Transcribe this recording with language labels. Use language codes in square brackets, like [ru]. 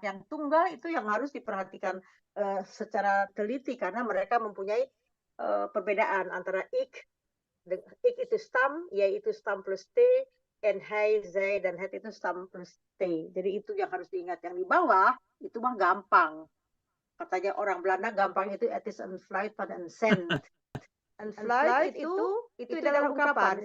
[id] Yang tunggal itu yang harus diperhatikan secara teliti karena mereka mempunyai perbedaan antara ik itu stam, jij itu stam plus t, [nl] en hij, zij, [id] dan het itu stam plus t. Jadi itu yang harus diingat. Yang di bawah itu mah gampang. Katanya orang Belanda gampang itu [nl] het is een fluit van een cent. Een fluit [id] itu dalam ungkapan.